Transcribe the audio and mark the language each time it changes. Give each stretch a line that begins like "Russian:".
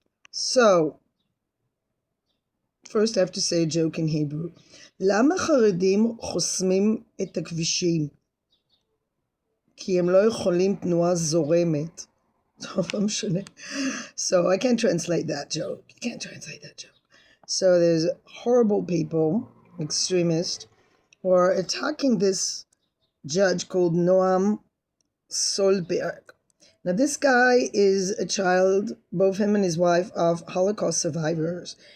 English: So, first I have to say a joke in Hebrew.
Hebrew: למה חרדים חוסמים את הכבישים? כי הם לא יכולים תנועה זורמת. טוב, לא משנה.
English: So I can't translate that joke. You can't translate that joke. So there's horrible people, extremists, who are attacking this judge called Noam Solberg. Now this guy is a child, both him and his wife, of Holocaust survivors.